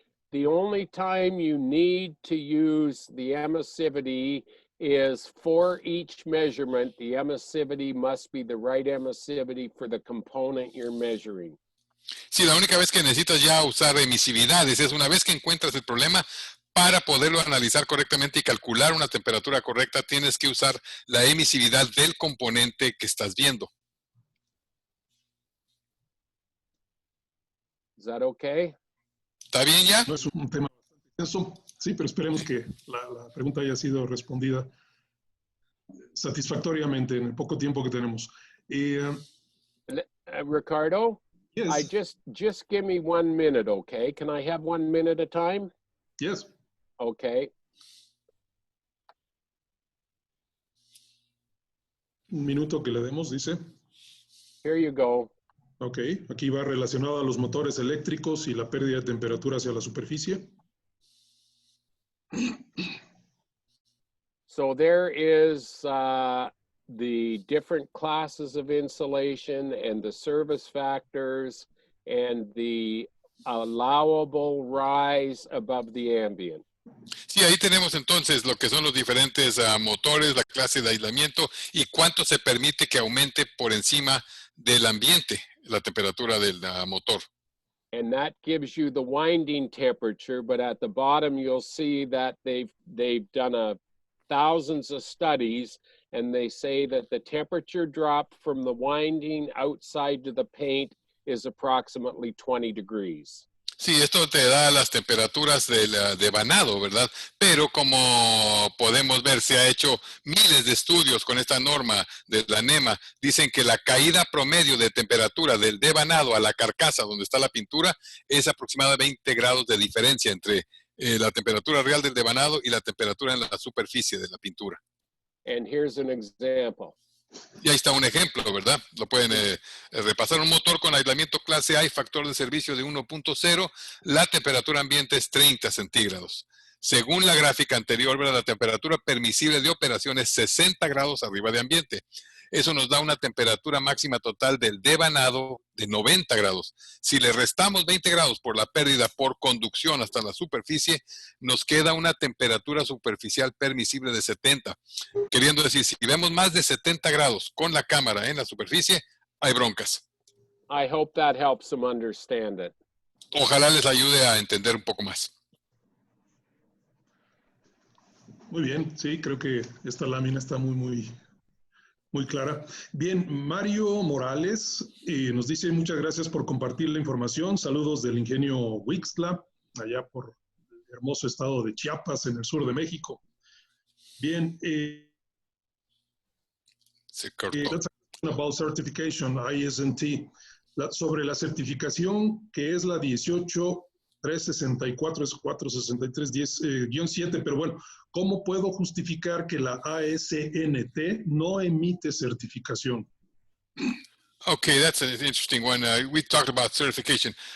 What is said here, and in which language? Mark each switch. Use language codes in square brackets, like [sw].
[en] The only time you need to use the emissivity is for each measurement. The emissivity must be the right emissivity for the component you're measuring. [es] Sí, la única vez que necesitas ya usar emisividades es una vez que encuentras el problema. Para poderlo analizar correctamente y calcular una temperatura correcta, tienes que usar la emisividad del componente que estás viendo. [en] Is that okay? [es] ¿Está bien ya? No es un tema bastante extenso, sí, pero esperemos que la pregunta haya sido respondida satisfactoriamente en el poco tiempo que tenemos. [en] Ricardo? Yes. Just give me 1 minute, okay? Can I have 1 minute at a time? Yes. Okay. [es] Un minuto que le demos, dice. [en] Here you go. [es] Ok, aquí va relacionado a los motores eléctricos y la pérdida de temperatura hacia la superficie. [en] So there is the different classes of insulation and the service factors and the allowable rise above the ambient. [es] Sí, ahí tenemos entonces lo que son los diferentes motores, la clase de aislamiento y cuánto se permite que aumente por encima del ambiente, la temperatura del motor. [en] And that gives you the winding temperature, but at the bottom you'll see that they've done thousands of studies, and they say that the temperature drop from the winding outside to the paint is approximately 20 degrees. [es] Sí, esto te da las temperaturas del devanado, ¿verdad? Pero como podemos ver, se ha hecho miles de estudios con esta norma de la NEMA. Dicen que la caída promedio de temperatura del devanado a la carcasa donde está la pintura es aproximadamente 20 grados de diferencia entre la temperatura real del devanado y la temperatura en la superficie de la pintura. [en] And here's an example. [es] Y ahí está un ejemplo, ¿verdad? Lo pueden repasar. Un motor con aislamiento clase A y factor de servicio de 1.0, la temperatura ambiente es 30 centígrados. Según la gráfica anterior, ¿verdad? La temperatura permisible de operación es 60 grados arriba de ambiente. Eso nos da una temperatura máxima total del devanado de 90 grados. Si le restamos 20 grados por la pérdida por conducción hasta la superficie, nos queda una temperatura superficial permisible de 70. Queriendo decir, si vemos más de 70 grados con la cámara en la superficie, hay broncas. [en] I hope that helps them understand it. [es] Ojalá les ayude a entender un poco más. Muy bien, sí, creo que esta lámina está muy clara. Bien, Mario Morales nos dice muchas gracias por compartir la información. Saludos del ingenio Huixtla, allá por el hermoso estado de Chiapas, en el sur de México. Bien, Se cortó. [en] let's talk about certification, ISNT. [es] Sobre la certificación que es la 18364, es 463-10-7, pero bueno, ¿cómo puedo justificar que la ASNT no emite certificación? [en] Okay, that's an interesting one. We talked about certification.